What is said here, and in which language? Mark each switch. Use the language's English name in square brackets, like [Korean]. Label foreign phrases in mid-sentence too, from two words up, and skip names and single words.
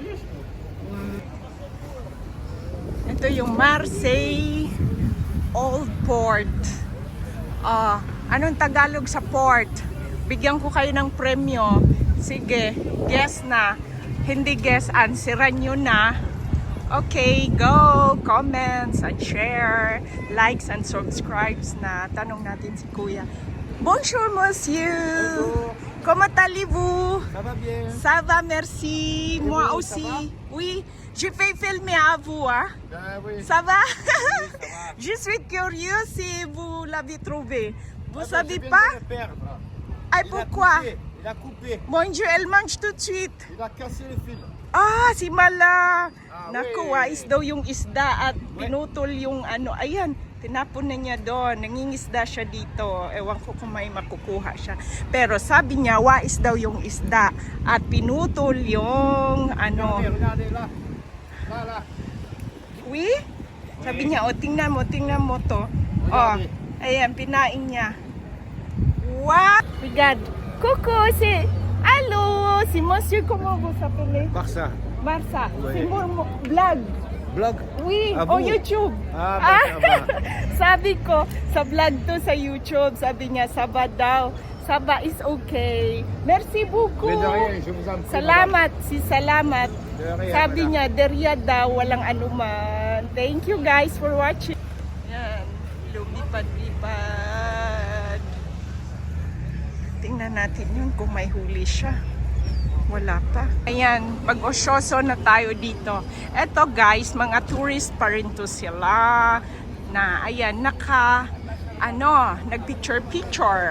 [Filipino] Ito yung Marseille Old Port. Anong Tagalog sa port? Bigyan ko kayo ng premyo. Sige, guess na. Hindi guess, answeran nyo na. [English] Okay, go! Comments and share, likes and subscribes na. [Filipino] Tanong natin si Kuya. [French] Bonjour, monsieur! Bonjour. Comment allez-vous? Ça va bien? Ça va, merci. Et Moi vous, aussi. ça va? Oui, je vais filmer à vous. Hein? Oui. Ça va? Oui, ça va. Je suis curieux si vous l'avez trouvé. Vous Ah ben, savez je viens pas? de le perdre. Ah, Il a pourquoi? coupé, Il a coupé. Mon Dieu, elle mange tout de suite. Il a cassé le fil. [Filipino] Ah, si Mala. Naku, [French] oui. [Filipino] wais daw yung isda at pinutol yung ano. Ayan, tinapon na niya doon. Nangingisda siya dito. Ewan ko kung may makukuha siya. Pero sabi niya, wais daw yung isda at pinutol yung ano. [French] Regardez là. Là, là. Oui? [Filipino] Sabi niya, o tingnan mo to. O, ayan, pinain niya. [English] What? [French] Regarde. Coucou, c'est... Allô, c'est monsieur, comment vous s'appelez? Barça. Barça. Oui. C'est mon blague. Blog. Oui, Ah, on bon? YouTube. Ah, bah, ça va. [Filipino] Sabi ko, sa vlog to sa YouTube, sabi niya, Saba daw. [English] Saba is okay. [French] Merci beaucoup. Mais de rien, je vous en prie. [Filipino] Salamat, si Salamat. [French] De rien, [Filipino] Sabi [French] madame. [Filipino] niya, derya daw, walang anuman. [English] Thank you guys for watching. [Filipino] Yan, lumipad-lipad. Tingnan natin yun kung may huli siya. Wala pa. Ayan, mag-osyoso na tayo dito. Eto guys, mga tourist pa rin to sila. Na, ayan, nagpicture-picture.